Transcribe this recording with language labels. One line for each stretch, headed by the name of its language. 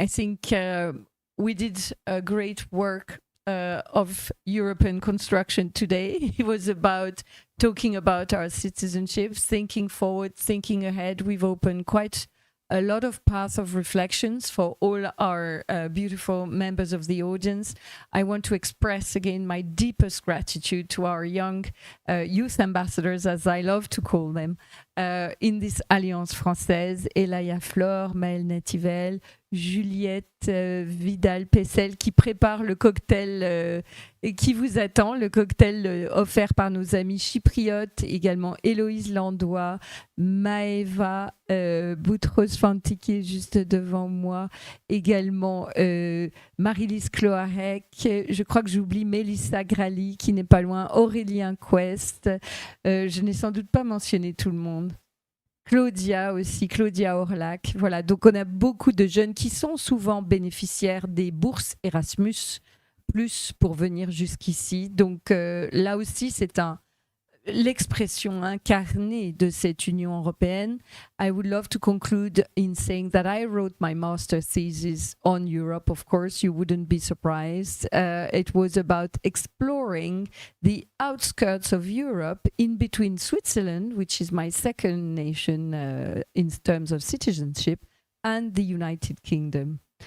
English: I think we did a great work of European construction today. It was about talking about our citizenship, thinking forward, thinking ahead. We've opened quite a lot of paths of reflections for all our beautiful members of the audience. I want to express again my deepest gratitude to our young youth ambassadors, as I love to call them, in this
French: Alliance Française, Elaya Flore, Maëlle Nativel, Juliette Vidal-Pessel, qui prépare le cocktail et qui vous attend, le cocktail offert par nos amis chypriotes, également Héloïse Landois, Maëva Boutros-Fanti qui est juste devant moi, également Marie-Lise Cloarec, je crois que j'oublie Mélissa Grali qui n'est pas loin, Aurélien Quest, je n'ai sans doute pas mentionné tout le monde. Claudia aussi, Claudia Orlac. Voilà, donc on a beaucoup de jeunes qui sont souvent bénéficiaires des bourses Erasmus+, pour venir jusqu'ici. Donc là aussi, c'est l'expression incarnée de cette Union européenne.
English: I would love to conclude in saying that I wrote my master thesis on Europe. Of course, you wouldn't be surprised. It was about exploring the outskirts of Europe in between Switzerland, which is my second nation in terms of citizenship, and the United Kingdom.